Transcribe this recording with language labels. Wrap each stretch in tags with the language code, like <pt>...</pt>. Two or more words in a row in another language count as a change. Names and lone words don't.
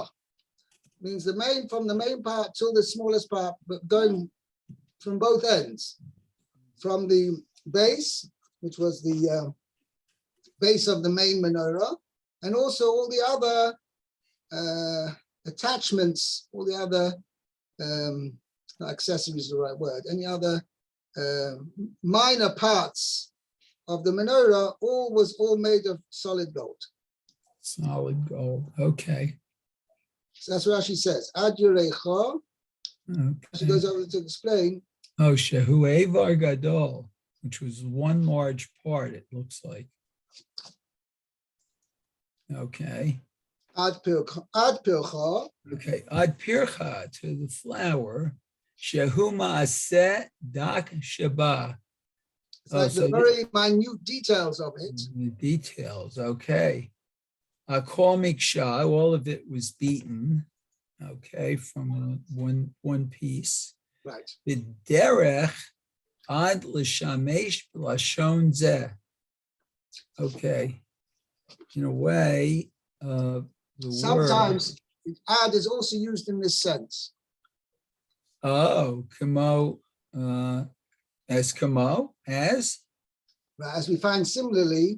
<en>Means from the main part till the smallest part, but going from both ends, from the base, which was the base of the main menorah, and also all the other attachments, all the other accessories is the right word, any other minor parts of the menorah, was all made of solid gold. Solid gold. Okay. So that's what Rashi says.</en> <he>עד ירכה.</he> <en>She goes over to explain. Oh,</en> <he>שהוא אבר גדול,</he> <en>which was one large part, it looks like. Okay.</en> <he>עד פרחה. Okay. עד פרחה,</he> <en>to the flower.</en> <he>שהוא מעשה דק שבה.</he> <en>It's like the very minute details of it. The details. Okay.</en> <he>כל מקשה,</he> <en>all of it was beaten. Okay, from one piece. Right.</en> <he>בדרך עד לשמש בלשון זה.</he> <en>Okay. In a way, the sometimes ad is also used in this sense. Oh, kamo, as kamo, as? As we find similarly.</en>